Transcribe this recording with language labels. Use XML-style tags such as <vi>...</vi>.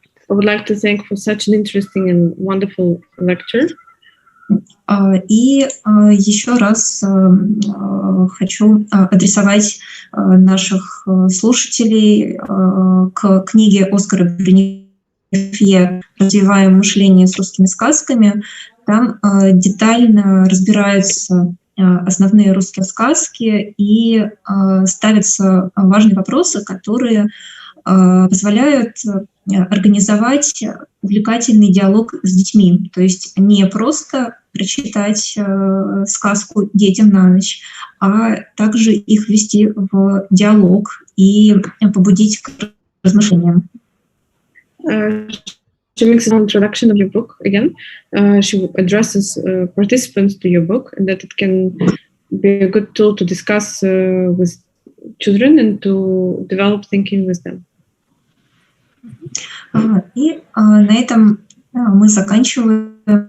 <en>I would like to thank for such an interesting and wonderful lecture.</en> <ru>И еще раз хочу адресовать наших слушателей к книге Оскара Бренифье «Развиваем мышление с русскими сказками». Там детально разбираются основные русские сказки и ставятся важные вопросы, которые позволяют организовать увлекательный диалог с детьми. То есть не просто прочитать сказку детям на ночь, а также их ввести в диалог и побудить к размышлениям.</ru> <en>She makes an introduction of your book again. She addresses participants to your book, and that it can be a good tool to discuss with children and to develop thinking with them.</en> <ru>И на этом мы заканчиваем.</ru>